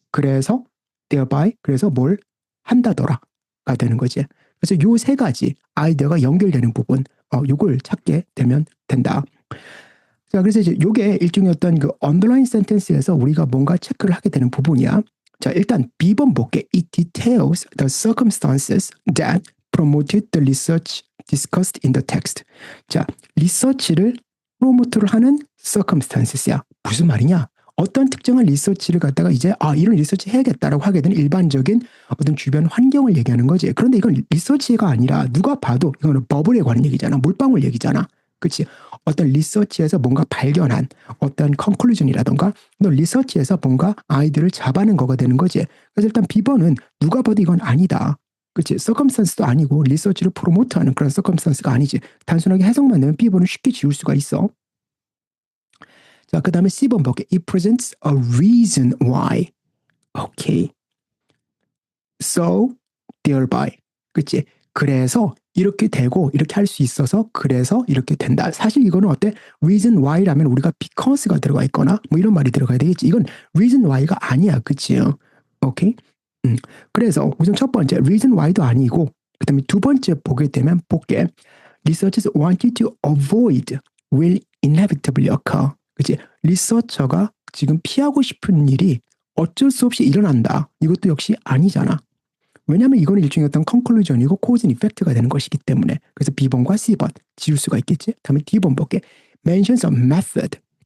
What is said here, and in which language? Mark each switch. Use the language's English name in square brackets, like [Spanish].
[Korean] 그래서 thereby 그래서 뭘 한다더라가 되는 거지. 그래서 요 세 가지 아이디어가 연결되는 부분 요걸 찾게 되면 된다. 자, 그래서 이제 요게 일종의 어떤 그 [English] underline sentence [Korean] 에서 우리가 뭔가 체크를 하게 되는 부분이야. 자, 일단 B번 볼게. [English] It details the circumstances that promoted the research discussed in the text. [Korean] 자, 리서치를 프로모트를 하는 circumstances야. 무슨 말이냐? 어떤 특정한 리서치를 갖다가 이제 이런 리서치 해야겠다라고 하게 되는 일반적인 어떤 주변 환경을 얘기하는 거지. 그런데 이건 리서치가 아니라 누가 봐도 이거는 버블에 관한 얘기잖아. 물방울 얘기잖아. 그치? 어떤 리서치에서 뭔가 발견한 어떤 컨클루전이라던가 또 리서치에서 뭔가 아이디어를 잡아낸 거가 되는 거지. 그래서 일단 B번은 누가 봐도 이건 아니다. 그치? 서컴스탄스도 아니고 리서치를 프로모트하는 그런 서컴스탄스가 아니지. 단순하게 해석만 내면 B번은 쉽게 지울 수가 있어. 자, 그 다음에 C번 볼게. [English] It presents a reason why. 오케이. So, thereby. [Korean] 그치? 그래서 이렇게 되고 이렇게 할 수 있어서 그래서 이렇게 된다. 사실 이거는 어때? [English] reason why [Korean] 라면 우리가 because가 들어가 있거나 뭐 이런 말이 들어가야 되겠지. 이건 [English] reason why [Korean] 가 아니야. 그치? 오케이? 그래서 우선 첫 번째 reason why도 아니고 그 다음에 두 번째 보게 되면 볼게. [English] Researchers wanted to avoid will inevitably occur. [Korean] 그치? 리서처가 지금 피하고 싶은 일이 어쩔 수 없이 일어난다. 이것도 역시 아니잖아. 왜냐하면 이거는 일종의 어떤 컨클루전이고 코즈 앤 이펙트가 되는 것이기 때문에. 그래서 B번과 C번 지울 수가 있겠지. 다음에 D번 볼게. [English] mentions a method.